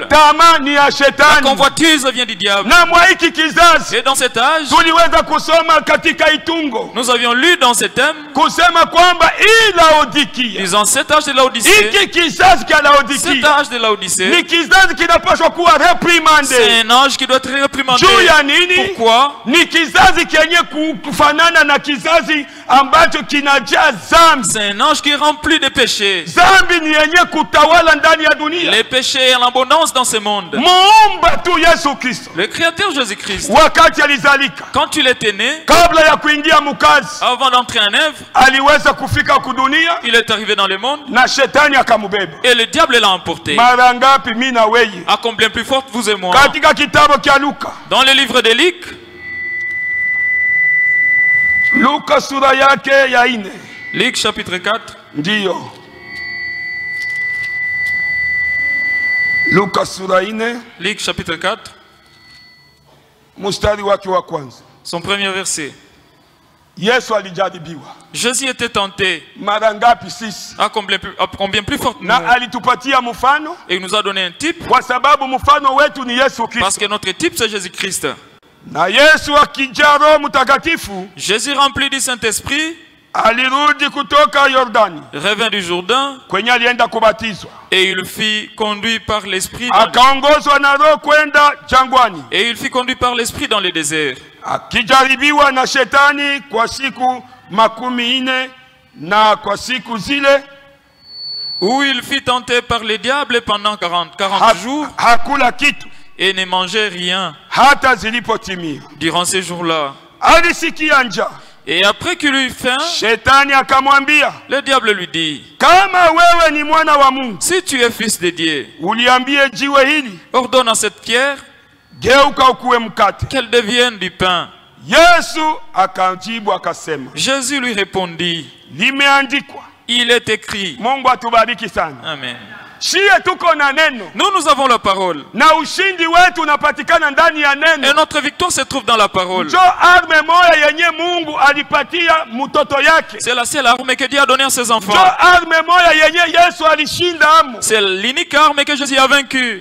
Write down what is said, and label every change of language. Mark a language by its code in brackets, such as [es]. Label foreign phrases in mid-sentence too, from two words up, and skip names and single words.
[fr] La convoitise vient du diable. Et dans cet âge, nous avions lu dans ce thème disant cet âge de Laodicée, cet âge de Laodicée, c'est un âge qui doit être réprimandé. Pourquoi? [sw] ambacho kinajaa dhambi. [fr] C'est un ange qui est rempli de péchés. [sw] Dhambi ni yenye kutawala ndani ya dunia. [fr] Les péchés en abondance dans ce monde. [sw] Muumba tu Yesu Kristo. [fr] Le créateur Jésus-Christ. [sw] Wakati alizalika. [fr] Quand il était né. [sw] Kabla ya kuingia mukazi. [fr] Avant d'entrer en œuvre. [sw] Aliweza kufika kudunia. [fr] Il est arrivé dans le monde. [sw] Na shetani akamubeba. [fr] Et le diable l'a emporté. [sw] Mara ngapi mimi na wewe? [fr] À combien plus forte vous et moi. [sw] Katika kitabu cha Luka. [fr] Dans le livre de Luc. [sw] Luka sura yake ya 4. [fr] Luc chapitre 4. [sw] Ndiyo. Luka sura 4. [fr] Luc chapitre 4. [sw] Mstari wake wa kwanza. [fr] Son premier verset. [sw] Yesu alijaribiwa. [fr] Jésus était tenté. [sw] Mara ngapi sisi? [fr] À combien plus forte nous. [sw] Na alitupatia mfano. [fr] Et il nous a donné un type. [sw] Kwa sababu mfano wetu ni Yesu Kristo. [fr] Parce que notre type c'est Jésus-Christ. [sw] Na Yesu akijaa Roho Mtakatifu. [fr] Jésus rempli du Saint-Esprit. [sw] Alirudi kutoka Yordani. [fr] Revint du Jourdain. [sw] Kwenye alienda kubatizwa. [fr] Et il fut conduit par l'Esprit. [sw] Akaongozwa na Roho kwenda jangwani. [fr] Et il fut conduit par l'Esprit dans le désert. [sw] Akijaribiwa na shetani kwa siku 40 na kwa siku zile. [fr] Où il fut tenté par le diable pendant 40 jours. [sw] Hakula kitu. [fr] Et ne mangeait rien. [sw] Hata zilipotimia. [fr] Durant ces jours-là. [sw] Alisikia njaa. [fr] Et après qu'il eut faim, [sw] Shetani akamwambia, [fr] le diable lui dit, [sw] kama wewe ni mwana wa Mungu, [fr] si tu es fils de Dieu, [sw] uliambie jiwe hili, [fr] ordonne à cette pierre, [sw] geuka ukuwe mkate, [fr] qu'elle devienne du pain. [sw] Yesu akajibu akasema, [fr] Jésus lui répondit, [sw] limeandikwa, [fr] il est écrit. [sw] Mungu atubariki sana. [fr] Amen. Nous avons la parole. Et notre victoire se trouve dans la parole. C'est la seule arme que Dieu a donnée à ses enfants. C'est l'unique arme que Jésus a vaincue.